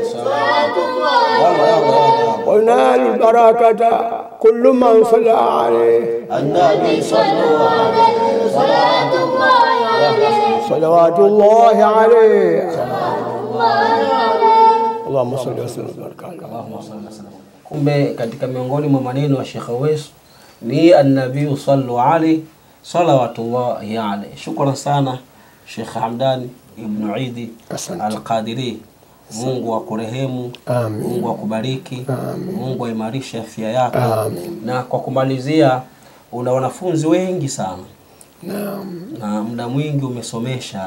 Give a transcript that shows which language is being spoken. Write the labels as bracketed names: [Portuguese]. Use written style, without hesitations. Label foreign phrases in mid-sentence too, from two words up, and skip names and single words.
[Arabic] صلوات الله عليه. وينال البركة كل من صلى عليه. النبي صلوا عليه صلوات الله عليه. صلوات الله عليه. صلوات الله اللهم صل وسلم وبارك عليه. اللهم صل وسلم. [Swahili] Kumbe katika miongoni mwa maneno ya Sheikh Uwais ni [Arabic] النبي صلوا عليه صلوات الله عليه. [Swahili] Shukran sana Sheikh Hamdan ibn Eid al-Qadiri. Mungu akurehemu, Mungu akubariki, Mungu aimarishe afya yako. Na kwa kumalizia, una wanafunzi wengi sana. Na muda mwingi umesomesha.